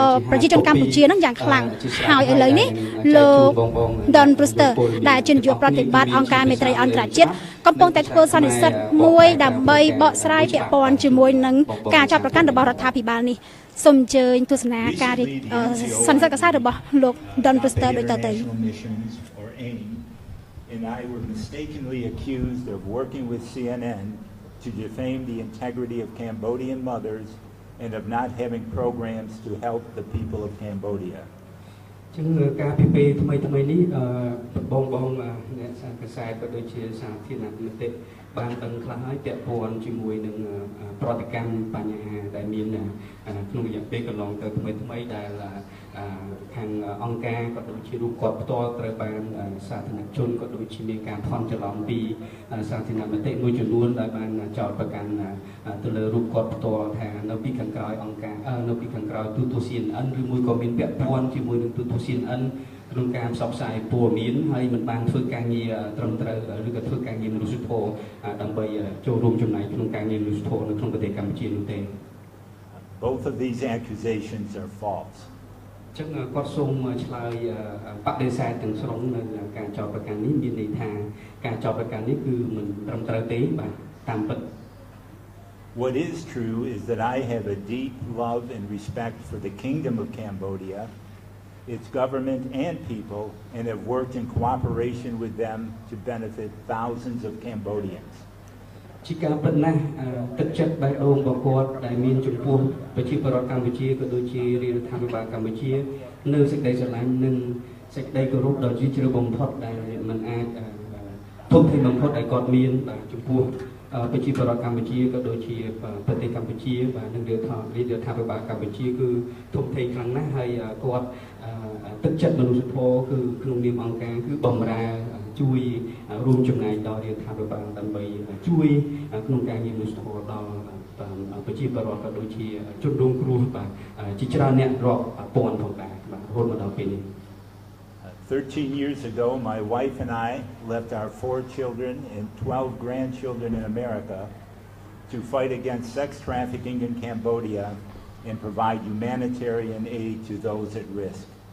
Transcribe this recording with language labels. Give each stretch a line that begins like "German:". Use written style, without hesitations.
Khmer: ប្រជាជនកម្ពុជានឹងយ៉ាងខ្លាំងហើយឥឡូវនេះលោក Don Brewster ដែលជានាយកប្រតិបត្តិអង្គការមេត្រីអន្តរជាតិកំពុងតែធ្វើសន្និសីទមួយដើម្បីបកស្រាយពាក់ព័ន្ធជាមួយនឹងការចាប់ប្រកាន់របស់រដ្ឋាភិបាលនេះសូមអញ្ជើញទស្សនាការសន្និសីទកាសែតរបស់លោក Don Brewster ដូចតទៅ
English: And I were mistakenly accused of working with CNN to defame the integrity of Cambodian mothers and of not having programs to help the people of Cambodia.
Khmer: ចឹងការពិភាក្សាថ្មីនេះបងអ្នកសារកាសែតក៏ដូចជាសាធារណជនបានដឹងខ្លះហើយពាក់ព័ន្ធជាមួយនឹងប្រតិកម្មបញ្ហាដែលមានក្នុងរយៈពេលកន្លងទៅថ្មីដែល ខាងអង្គការក៏ដូចជារូបគាត់ផ្ទាល់ត្រូវបានសាធារណជនក៏ដូចជាមានការផន់ច្រឡំពីសាធារណមតិមួយចំនួនដែលបានចោទប្រកាន់ទៅលើរូបគាត់ផ្ទាល់ថានៅពីខាងក្រោយអង្គការនៅពីខាងក្រោយទូទស្សន៍ CNN ឬមួយក៏មានពាក់ព័ន្ធជាមួយនឹងទូទស្សន៍ CNN ក្នុងការផ្សព្វផ្សាយព័ត៌មានហើយមិនបានធ្វើការងារត្រឹមត្រូវឬក៏ធ្វើការងារមនុស្សធម៌ដើម្បីចូលរួមចំណែកក្នុងការងារមនុស្សធម៌នៅក្នុងប្រទេសកម្ពុជានោះទេ
English: Both of these accusations are false.
Khmer: ចឹងគាត់សូមឆ្លើយបដិសេធទាំងស្រុងនៅការចោទប្រកាន់នេះមានន័យថាការចោទប្រកាន់នេះគឺមិនត្រឹមត្រូវទេបាទតាមពិត
English: What is true is that I have a deep love and respect for the Kingdom of Cambodia, its government and people, and have worked in cooperation with them to benefit thousands of Cambodians.
Khmer: ជាការពិតណាស់ទឹកចិត្តបេះដូងរបស់គាត់ដែលមានចំពោះប្រជាពលរដ្ឋកម្ពុជាក៏ដូចជារដ្ឋាភិបាលកម្ពុជានៅសេចក្តីស្រឡាញ់និងសេចក្តីគោរពដ៏ជ្រាលជ្រៅបំផុតដែលមិនអាច ធំធេងបំផុតដែលគាត់មានចំពោះប្រជាពលរដ្ឋកម្ពុជាក៏ដូចជាប្រទេសកម្ពុជាបាទនិងរដ្ឋាភិបាលកម្ពុជាគឺធំធេងខ្លាំងណាស់ហើយគាត់ទឹកចិត្តមនុស្សធម៌គឺក្នុងនាមអង្គការគឺបម្រើជួយរួមចំណែកដល់រដ្ឋាភិបាលដើម្បីជួយក្នុងការងារមនុស្សធម៌ដល់ប្រជាពលរដ្ឋក៏ដូចជាជនរងគ្រោះបាទជាច្រើនអ្នករាប់ពាន់ផងដែរបាទរហូតមកដល់ពេលនេះ
English: 13 years ago, my wife and I left our 4 children and 12 grandchildren in America to fight against sex trafficking in Cambodia and provide humanitarian aid to those at risk.